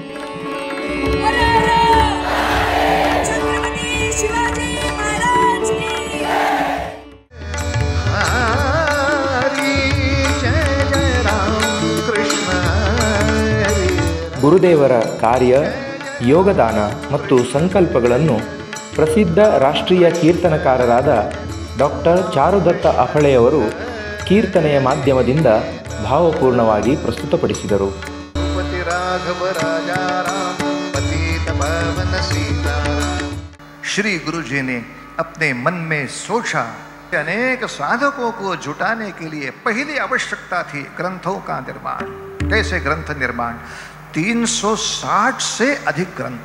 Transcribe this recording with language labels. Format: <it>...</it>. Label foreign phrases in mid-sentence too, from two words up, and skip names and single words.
<kn>ಗುರುದೇವರ ಕಾರ್ಯ, ಯೋಗದಾನ ಮತ್ತು ಸಂಕಲ್ಪಗಳನ್ನು ಪ್ರಸಿದ್ಧ ರಾಷ್ಟ್ರೀಯ ಕೀರ್ತನಕಾರರಾದ ಡಾಕ್ಟರ್ ಚಾರುದತ್ತ ಅಫಳೆಯವರು ಕೀರ್ತನೆಯ ಮಾಧ್ಯಮದಿಂದ ಭಾವಪೂರ್ಣವಾಗಿ ಪ್ರಸ್ತುತಪಡಿಸಿದರು.</kn> <hi>श्री गुरु जी ने अपने मन में सोचा, अनेक साधकों को जुटाने के लिए पहली आवश्यकता थी ग्रंथों का निर्माण। कैसे ग्रंथ निर्माण? 360 से अधिक ग्रंथ।</hi>